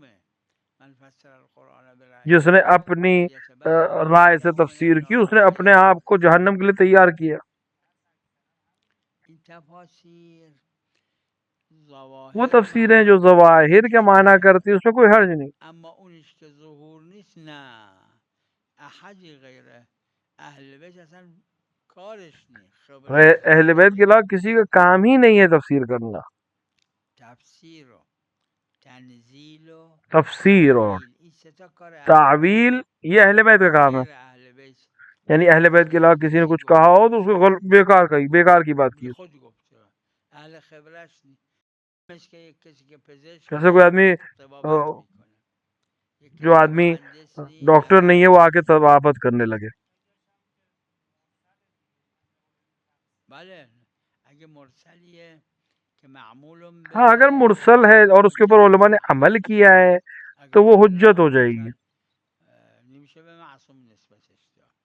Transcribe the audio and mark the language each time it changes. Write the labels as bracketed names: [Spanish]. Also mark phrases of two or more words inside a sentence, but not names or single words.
[Urdu] جس نے اپنی رائے سے تفسیر کی اس نے اپنے آپ کو جہنم کے لیے تیار کیا. وہ تفسیریں جو ظواہر کے معنی کرتی اس میں کوئی حرج نہیں. [Persian] اما اونش که ظهور نیست نه احدی غیر اهل بیت اصلا کارش نیست. [Urdu] اہل بیت کے علاوہ کسی کا کام ہی نہیں ہے تفسیر کرنا. [Persian] تفسیر و تنزیل و [Urdu] تفسیر اور تعویل یہ اہل بیت کا کام ہے. یعنی اہل بیت کے علاوہ کسی نے کچھ کہا ہو تو اس کو بیکار کی بات کی. [Persian] خود گفته اهل خبرش نیست که کسی که پزشک [Urdu] جیسے کوئی آدمی جو آدمی ڈاکٹر نہیں ہے وہ آ کے طبابت کرنے لگے. [Persian] بله اگه مرسلیه که معمول [Urdu] ہاں اگر مرسل ہے اور اس کے اوپر علماء نے عمل کیا ہے تو وہ حجت ہو جائے گی. [Persian] نمیشه به معصوم نسبتش داد.